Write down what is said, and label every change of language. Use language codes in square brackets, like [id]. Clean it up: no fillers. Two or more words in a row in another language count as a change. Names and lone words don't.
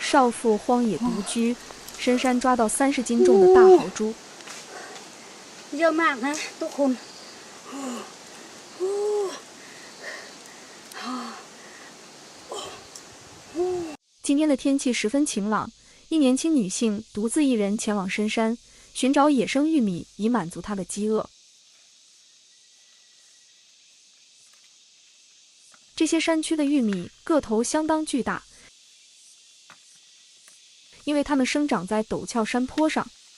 [zh] 少妇荒野独居，深山抓到30斤重的大豪猪。 [th] เยอะมากนะทุกคน [zh] 今天的天气十分晴朗，一年轻女性独自一人前往深山，寻找野生玉米，以满足她的饥饿。这些山区的玉米个头相当巨大，因为它们生长在陡峭山坡上。